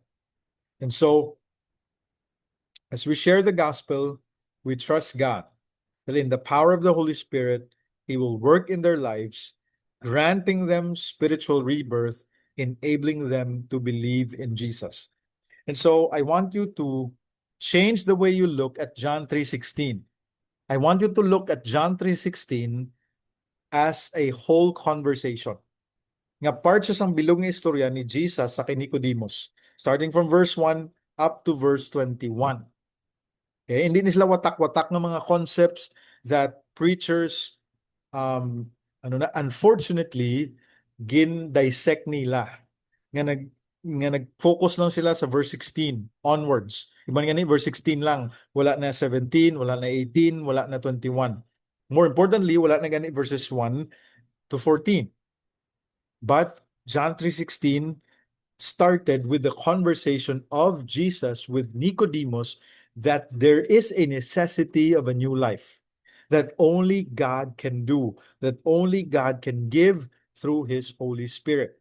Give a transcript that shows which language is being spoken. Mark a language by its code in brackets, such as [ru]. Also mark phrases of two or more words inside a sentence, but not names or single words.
[en] And so, as we share the gospel, we trust God that in the power of the Holy Spirit, He will work in their lives, granting them spiritual rebirth, enabling them to believe in Jesus. And so I want you to change the way you look at John 3:16. I want you to look at John 3:16 as a whole conversation. [hil] Nga part siya sang bilog nga istorya ni Jesus sa kay Nicodemus, [en] starting from verse 1 up to verse 21. [hil] Okay, hindi na sila watak-watak ng mga [en] concepts that preachers unfortunately [hil] gin-dissect nila. Nga nag-focus lang sila sa verse 16 onwards. Iba nga ni verse 16 lang, wala na 17, wala na 18, wala na 21. [en] More importantly, [hil] wala na gani verses 1 to 14. [en] But John 3:16 started with the conversation of Jesus with Nicodemus that there is a necessity of a new life that only God can do, that only God can give through His Holy Spirit.